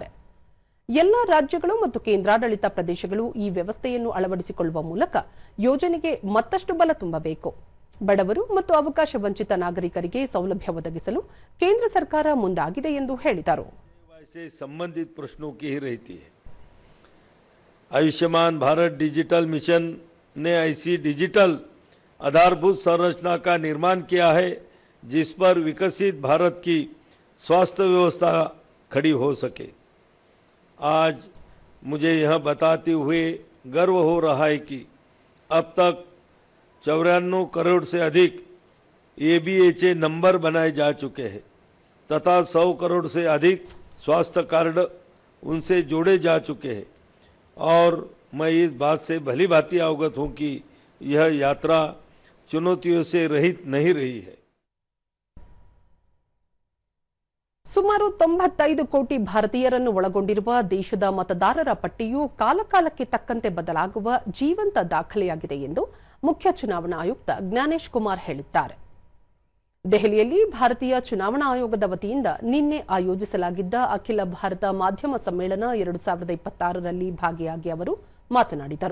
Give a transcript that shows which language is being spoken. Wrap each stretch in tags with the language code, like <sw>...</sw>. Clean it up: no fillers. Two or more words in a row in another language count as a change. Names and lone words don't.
<kn>ಎಲ್ಲ ರಾಜ್ಯಗಳು ಮತ್ತು ಕೇಂದ್ರಾಡಳಿತ ಪ್ರದೇಶಗಳು ಈ ವ್ಯವಸ್ಥೆಯನ್ನು ಅಳವಡಿಸಿಕೊಳ್ಳುವ ಮೂಲಕ ಯೋಜನೆಗೆ ಮತ್ತಷ್ಟು ಬಲ ತುಂಬಬೇಕು. ಬಡವರು ಮತ್ತು ಅವಕಾಶ ವಂಚಿತ ನಾಗರಿಕರಿಗೆ ಸೌಲಭ್ಯ ಒದಗಿಸಲು ಕೇಂದ್ರ ಸರ್ಕಾರ ಮುಂದಾಗಿದೆ ಎಂದು ಹೇಳಿದರು. ಸಂಬಂಧಿತ ಪ್ರಶ್ನों की ही रहती है.</kn> <hi>आयुष्मान भारत डिजिटल मिशन ने ऐसी डिजिटल आधारभूत संरचना का निर्माण किया है जिस पर विकसित भारत की स्वास्थ्य व्यवस्था खड़ी हो सके. आज मुझे यह बताते हुए गर्व हो रहा है कि अब तक 94 करोड़ से अधिक ABHA नंबर बनाए जा चुके हैं तथा 100 करोड़ से अधिक स्वास्थ्य कार्ड उनसे जोड़े जा चुके हैं. और मैं इस बात से भली भांति अवगत हूँ कि यह यात्रा चुनौतियों से रहित नहीं रही है.</hi> <kn>ಸುಮಾರು 95 ಕೋಟಿ ಭಾರತೀಯರನ್ನು ಒಳಗೊಂಡಿರುವ ದೇಶದ ಮತದಾರರ ಪಟ್ಟಿಯು ಕಾಲಕಾಲಕ್ಕೆ ತಕ್ಕಂತೆ ಬದಲಾಗುವ ಜೀವಂತ ದಾಖಲೆಯಾಗಿದೆ ಎಂದು ಮುಖ್ಯ ಚುನಾವಣಾ ಆಯುಕ್ತ ಜ್ಞಾನೇಶ್ ಕುಮಾರ್ ಹೇಳಿದ್ದಾರೆ. ದೆಹಲಿಯಲ್ಲಿ ಭಾರತೀಯ ಚುನಾವಣಾ ಆಯೋಗದ ವತಿಯಿಂದ ನಿನ್ನೆ ಆಯೋಜಿಸಲಾಗಿದ್ದ ಅಖಿಲ ಭಾರತ ಮಾಧ್ಯಮ ಸಮ್ಮೇಳನ 2026ರಲ್ಲಿ ಭಾಗಿಯಾಗಿ ಅವರು ಮಾತನಾಡಿದರು.</kn>